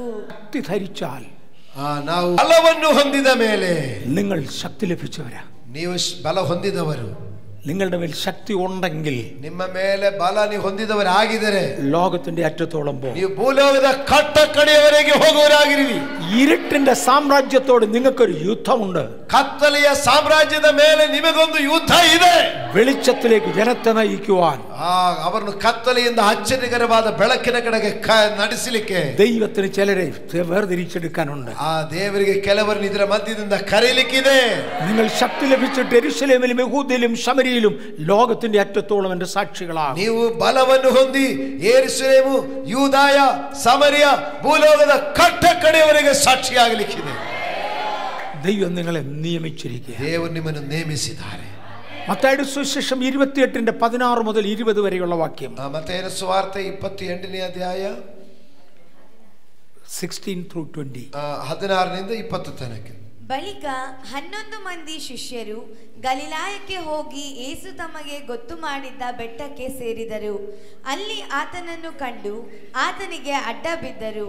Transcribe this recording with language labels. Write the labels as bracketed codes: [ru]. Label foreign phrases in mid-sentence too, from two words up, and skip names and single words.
[ml] ശക്തി ധരിച്ചാൽ, [kn] ನಾವು ಬಲವನ್ನು ಹೊಂದಿದ ಮೇಲೆ, [ml] നിങ്ങൾ ശക്തി ലഭിച്ചവരാ. [kn] ನೀವು ಬಲ ಹೊಂದಿದವರು, [ml] നിങ്ങളുടെ മേൽ ശക്തി ഉണ്ടെങ്കിൽ, [kn] ನಿಮ್ಮ ಮೇಲೆ ಬಲ ನೀವು ಹೊಂದಿದವರಾಗಿದ್ದರೆ [ml] ലോകത്തിന്റെ അറ്റത്തോളം പോകും. [kn] ನೀವು ಭೂಲೋಕದ ಕಟ್ಟಕಡೆಯವರೆಗೆ ಹೋಗುವರಾಗಿರಿ. [ml] ഇരുട്ടിന്റെ സാമ്രാജ്യത്തോട് നിങ്ങൾക്കൊരു യുദ്ധമുണ്ട്. [kn] ಕತ್ತಲೆಯ ಸಾಮ್ರಾಜ್ಯದ ಮೇಲೆ ನಿಮಗೊಂದು ಯುದ್ಧ ಇದೆ. [ml] വെളിച്ചത്തിലേക്ക് ജനത്തെ നയിക്കുവാൻ, [kn] ಅವರನ್ನು ಕತ್ತಲೆಯಿಂದ ಆಶ್ಚರ್ಯಕರವಾದ ಬೆಳಕಿನ ಕಡೆಗೆ ನಡೆಸಲಿಕ್ಕೆ [ml] ദൈവത്തിന് ചിലരെ വേർതിരിച്ചെടുക്കാനുണ്ട്. [kn] ಆ ದೇವರಿಗೆ ಕೆಲವರನ್ನು ಇದರ ಮಧ್ಯದಿಂದ ಕರೆಯಲಿಕ್ಕಿದೆ. [ml] നിങ്ങൾ ശക്തി ലഭിച്ചിട്ട് യെരൂശലേമിലും യഹൂദയിലും ശമരിയിലും ലോകത്തിന്റെ അറ്റത്തോളം എന്റെ സാക്ഷികളാണ്. [kn] ನೀವು ಬಲವನ್ನು ಹೊಂದಿ ಯೆರೂಸಲೇಮು, ಯೂದಾಯ, ಸಮರಿಯ, ಭೂಲೋಕದ ಕಟ್ಟಕಡೆಯವರೆಗೆ ಸಾಕ್ಷಿಯಾಗಲಿಕ್ಕಿದೆ. [ml] ദൈവം നിങ്ങളെ നിയമിച്ചിരിക്കുക. [kn] ದೇವರು ನಿಮ್ಮನ್ನು ನೇಮಿಸಿದ್ದಾರೆ. [ml] മത്തായിയുടെ സുവിശേഷം 28:16 മുതൽ 20 വരെയുള്ള വാക്യം. [kn] ಮತ್ತಾಯನ ಸುವಾರ್ತೆ 28ನೇ ಅಧ್ಯಾಯ 16-20. 16ನಿಂದ 20 ತನಕ. ಬಳಿಕ 11 ಮಂದಿ ಶಿಷ್ಯರು ಗಲಿಲಾಯಕ್ಕೆ ಹೋಗಿ ಯೇಸು ತಮಗೆ ಗೊತ್ತು ಮಾಡಿದ್ದ ಬೆಟ್ಟಕ್ಕೆ ಸೇರಿದರು. ಅಲ್ಲಿ ಆತನನ್ನು ಕಂಡು ಆತನಿಗೆ ಅಡ್ಡ ಬಿದ್ದರು.